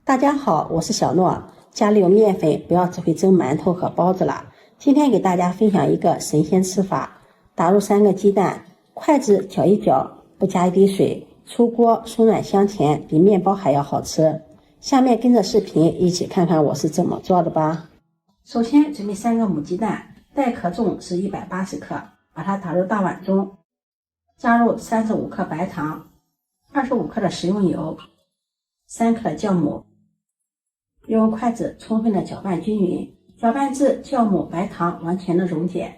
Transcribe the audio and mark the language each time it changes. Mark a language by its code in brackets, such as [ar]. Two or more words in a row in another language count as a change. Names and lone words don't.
[zh] 大家好，我是小諾。家裡有面粉，不要只會蒸饅頭和包子了。今天給大家分享一個神仙吃法：打入3個雞蛋，筷子攪一攪，不加一滴水，出鍋鬆軟香甜，比面包還要好吃。下面跟着視頻一起看看我是怎麼做的吧。首先準備3個母雞蛋，带殼重是180克，把它打入大碗中，加入35克白糖，25克的食用油，3克的酵母，用筷子充分的搅拌均匀，搅拌至酵母、白糖完全的溶解。